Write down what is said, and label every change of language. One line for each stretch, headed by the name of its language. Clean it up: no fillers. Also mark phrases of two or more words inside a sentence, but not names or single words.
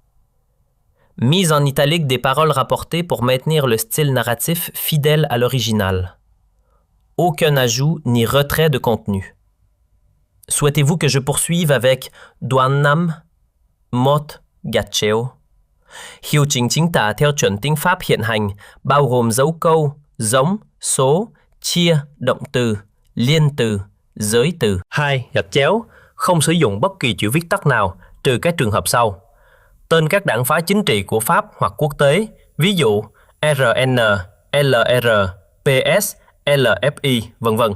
French: Mise en italique des paroles rapportées pour maintenir le style narratif fidèle à l'original. Aucun ajout ni retrait de contenu. Souhaitez-vous que je poursuive avec
Vietnamese: Douannam, Mot, Gatcheo? Hiệu chỉnh chính tả theo chuẩn tiếng Pháp hiện hành, bao gồm dấu câu, giống, số, chia, động từ, liên từ, giới từ. 2. Gạch chéo, không sử dụng bất kỳ chữ viết tắt nào, trừ các trường hợp sau. Tên các đảng phái chính trị của Pháp hoặc quốc tế, ví dụ RN, LR, PS, LFI, vân vân.